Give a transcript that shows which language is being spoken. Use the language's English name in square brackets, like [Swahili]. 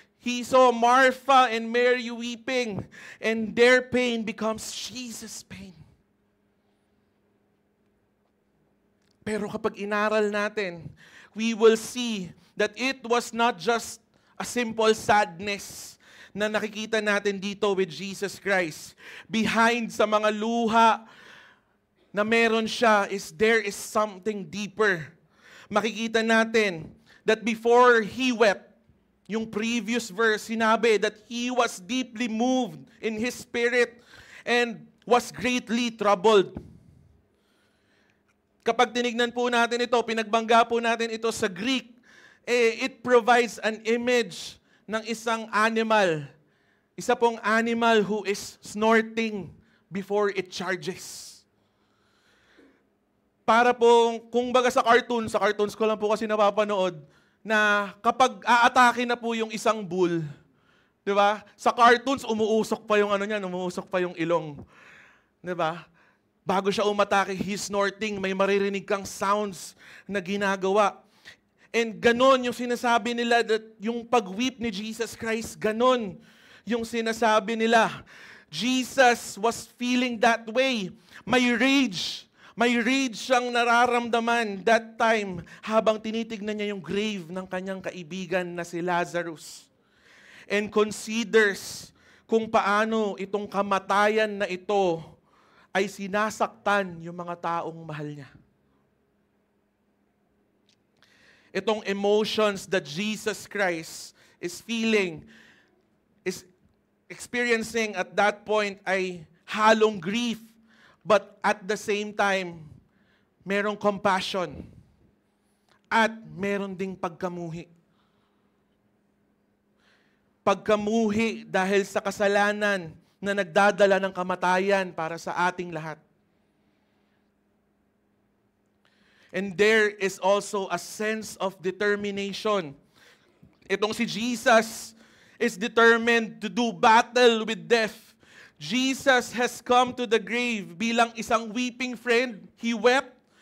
[English] He saw Martha and Mary weeping, and their pain becomes Jesus' pain. [Filipino] Pero kapag inaral natin, [English] we will see that it was not just a simple sadness [Filipino] na nakikita natin dito [English] with Jesus Christ. Behind [Filipino] sa mga luha na meron siya [English] there is something deeper. [Filipino] Makikita natin [English] that before he wept, [Filipino] yung [English] previous verse, [Filipino] sinabi [English] that he was deeply moved in his spirit and was greatly troubled. [Filipino] Kapag tinignan po natin ito, pinagbangga po natin ito sa Greek, [English] it provides an image [Filipino] ng isang animal. Isa pong [English] animal who is snorting before it charges. [Filipino] Para pong, kung baga sa cartoons ko lang po kasi napapanood, na kapag aatake na po yung isang bull, di ba? Sa cartoons, umuusok pa yung umuusok pa yung ilong. Di ba? Bago siya umatake, [English] he's snorting, [Filipino] may maririnig kang sounds na ginagawa. And ganon yung sinasabi nila, [English] that [Filipino] yung pag-weep ni Jesus Christ, ganon yung sinasabi nila. [English] Jesus was feeling that way. [Filipino] May rage siyang nararamdaman [English] that time [Filipino] habang tinitignan niya yung grave ng kanyang kaibigan na si Lazarus. [English] And considers [Filipino] kung paano itong kamatayan na ito ay sinasaktan yung mga taong mahal niya. Itong [English] emotions that Jesus Christ is feeling, is experiencing at that point [Filipino] ay halong [English] grief. But at the same time, [Filipino] merong [English] compassion [Filipino] at meron ding pagkamuhi. Pagkamuhi dahil sa kasalanan na nagdadala ng kamatayan para sa ating lahat. [English] And there is also a sense of determination. [Filipino] Itong si [English] Jesus is determined to do battle with death. Jesus has come to the grave [Filipino] bilang isang [English] weeping friend. He wept.